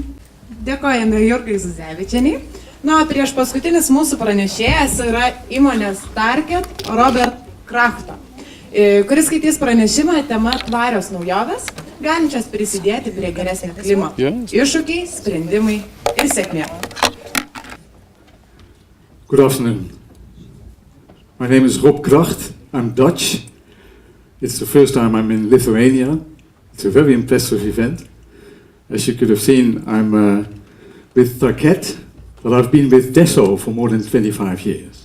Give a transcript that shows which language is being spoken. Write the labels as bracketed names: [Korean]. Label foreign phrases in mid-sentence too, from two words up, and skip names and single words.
[Lithuanian] Dėkojame Jurgai Zuzevičieniai. O prieš paskutinis mūsų pranešėjas yra įmonės Tarkett Roberto Kraghto, kuris skaitys pranešimą tema tvarios naujovės, galinčios prisidėti prie geresnio klimato. Iššūkiai, sprendimai ir sėkmė. [English] Good afternoon. My name is Rob Kraghto. I'm Dutch. It's the first time I'm in Lithuania. It's a very impressive event. As you could have seen, I'm with Tarkett, but I've been with Desso for more than 25 years.